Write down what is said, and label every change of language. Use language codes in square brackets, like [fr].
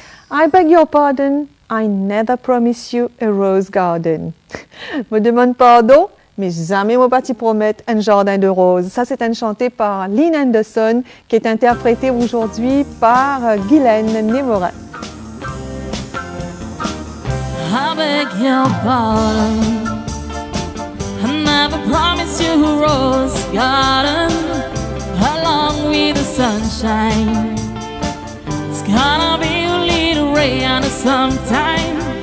[en] I beg your pardon, I never promised you a rose garden. [fr] Me demande pardon, mais jamais moi pas t'y promettre un jardin de roses. Ça, c'est un chanté par Lynn Anderson qui est interprété aujourd'hui par Guylaine Némorin. [en] I beg your pardon, I never promised you a rose garden along with the sunshine. It's gonna be a little rain sometime.